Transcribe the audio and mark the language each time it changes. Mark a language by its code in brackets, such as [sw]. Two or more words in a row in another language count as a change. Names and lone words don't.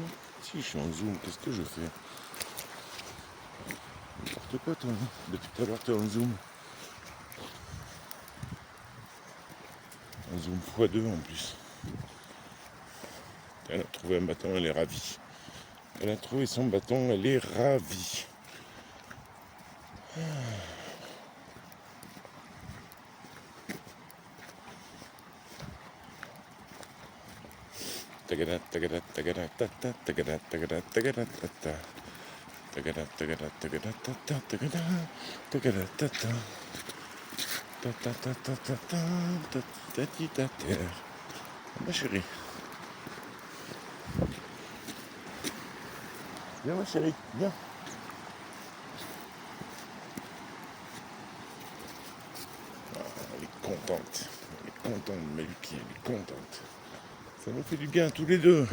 [fr] Si je suis en zoom, qu'est-ce que je fais? N'importe quoi toi, depuis tout à l'heure t'es en zoom. zoom x2 en plus. Elle a trouvé un bâton, elle est ravie. Elle a trouvé son bâton, elle est ravie. Tagada, tagada, tagada, tata, tagada, tagada, tagada, tata. Tagada, tagada, tagada, tata, tagada, tagada, tata. Tata, tata, tata, tati, tata. Ma chérie. Viens ma chérie, viens. Elle est contente. Elle est contente, Maluki, elle est contente. Ça nous fait du bien tous les deux.